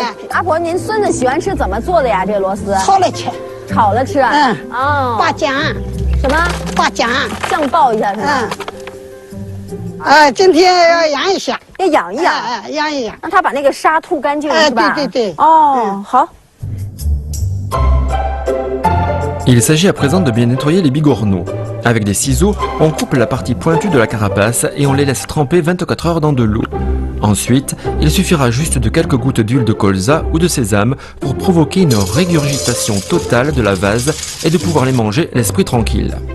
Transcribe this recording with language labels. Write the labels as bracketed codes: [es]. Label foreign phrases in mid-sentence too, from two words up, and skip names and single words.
[zh] 阿婆，您孙子喜欢吃怎么做的呀？这螺丝？炒了吃。炒了吃？哦。爆浆。什么？爆浆。酱爆一下是吧？今天要养一下。要养一养。养一养。让他把那个沙吐干净是吧？对。哦，好。 [fr] Il s'agit à présent de bien nettoyer les bigorneaux. Avec des ciseaux, on coupe la partie pointue de la carapace et on les laisse tremper 24 heures dans de l'eau. Ensuite, il suffira juste de quelques gouttes d'huile de colza ou de sésame pour provoquer une régurgitation totale de la vase et de pouvoir les manger l'esprit tranquille.